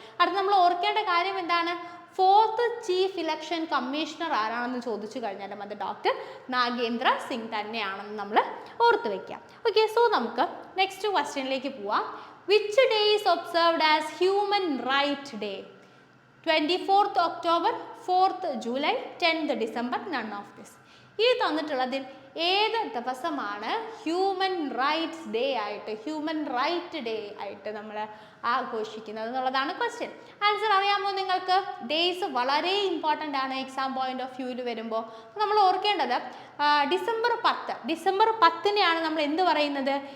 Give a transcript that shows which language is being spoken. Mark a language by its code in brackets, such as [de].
[ml] അടുത്ത് നമ്മൾ ഓർക്കേണ്ട കാര്യം എന്താണ്? 4th ചീഫ് ഇലക്ഷൻ കമ്മീഷണർ ആരാണെന്ന് ചോദിച്ചു കഴിഞ്ഞാലും അത് ഡോക്ടർ നാഗേന്ദ്ര സിംഗ് തന്നെയാണെന്ന് നമ്മൾ ഓർത്ത് വയ്ക്കാം. [en] okay, so [ml] നമുക്ക് നെക്സ്റ്റ് ക്വസ്റ്റ്യനിലേക്ക് പോവാം. [en] Which day is observed as human right day? 24th October, 4th July, 10th December, none of this. [ml] ഈ തന്നിട്ടുള്ളതിൽ ഏത് ദിവസമാണ് ഹ്യൂമൻ റൈറ്റ്സ് ഡേ ആയിട്ട് നമ്മൾ ആഘോഷിക്കുന്നത് എന്നുള്ളതാണ് ക്വസ്റ്റ്യൻ. ആൻസർ അറിയാമോ നിങ്ങൾക്ക്? ഡേയ്സ് വളരെ ഇമ്പോർട്ടൻ്റ് ആണ് എക്സാം പോയിന്റ് ഓഫ് വ്യൂവിൽ വരുമ്പോൾ. നമ്മൾ ഓർക്കേണ്ടത് ഡിസംബർ 10-നെയാണ് നമ്മൾ എന്ത് പറയുന്നത്?